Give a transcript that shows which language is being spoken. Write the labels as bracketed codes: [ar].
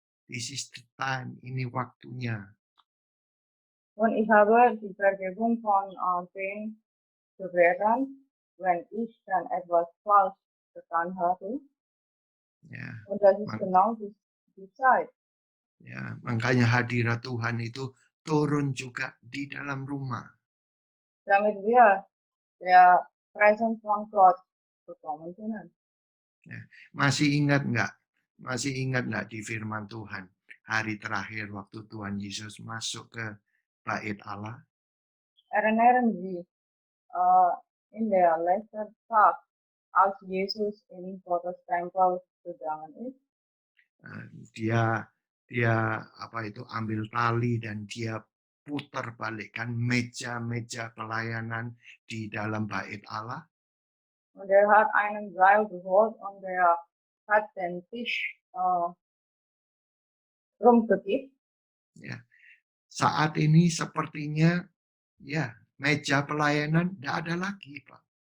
[en] This is the time, [id] ini waktunya. [de] Und ich habe die Vergebung von den Gebeten, wenn ich dann etwas falsch getan habe. [id] Ya, [de] Und das ist mak- genau die Zeit. [id] ya, makanya hadirat Tuhan itu turun juga di dalam rumah. [de] Damit wir der Präsenz von Gott bekommen können. [id] Masih ingat nggak? Masih ingat nggak di firman Tuhan? Hari terakhir waktu Tuhan Yesus masuk ke bait Allah. [de] Erinnern Sie, in der letzten Tag, als Jesus in Gottes Tempel gegangen ist, [id] Dia apa itu ambil tali dan dia putar balikkan meja-meja pelayanan di dalam bait Allah. [de] und er hat einen Seil geholt und er hat den Tisch rumgekippt. [id] Ya. Saat ini sepertinya ya meja pelayanan tidak ada lagi, Pak.